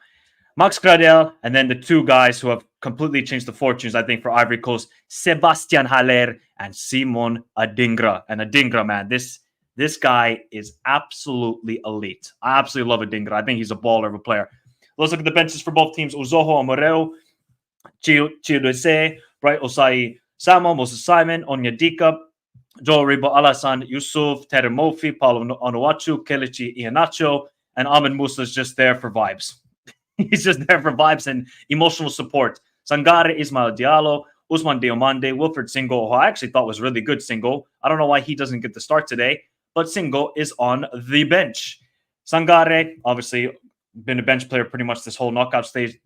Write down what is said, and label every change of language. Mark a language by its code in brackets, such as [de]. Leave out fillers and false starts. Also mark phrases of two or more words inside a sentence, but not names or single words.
[en] Max Gradel, and then the two guys who have completely changed the fortunes, I think, for Ivory Coast. Sebastian Haller and Simon Adingra. And Adingra, man, this guy is absolutely elite. I absolutely love Adingra. I think he's a baller of a player. Let's look at the benches for both teams. Uzoho Amoreo, Chiudese, Bright Osai Samo, Moses Simon, Onyedika, Joel Ribo Alassane, Yusuf, Tere Mofi, Paulo Onuachu, Kelechi Iheanacho, and Ahmed Musa is just there for vibes. He's just there for vibes and emotional support. Sangare, Ismail Diallo, Usman Diomande, Wilfred Singo, who I actually thought was really good, Singo. I don't know why he doesn't get the start today, but Singo is on the bench. Sangare, obviously, been a bench player pretty much this whole knockout stage.